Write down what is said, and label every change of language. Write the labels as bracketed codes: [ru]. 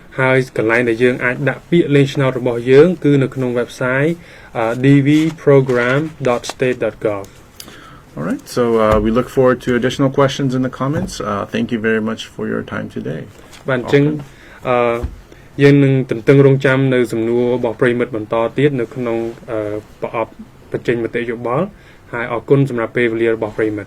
[km] ហើយកន្លែងដែលយើងអាចដាក់ពាក្យលេងឆ្នោតរបស់យើងគឺនៅក្នុង website dvprogram.state.gov. [en] All right, so we look forward to additional questions in the comments. Thank you very much for your time today. [km] បាទចឹងយើងនឹងទន្ទឹងរង់ចាំនៅសំណួររបស់ប្រិយមិត្តបន្តទៀតនៅក្នុងប្រអប់បញ្ចេញមតិយោបល់ហើយអរគុណសម្រាប់ពេលវេលារបស់ប្រិយមិត្ត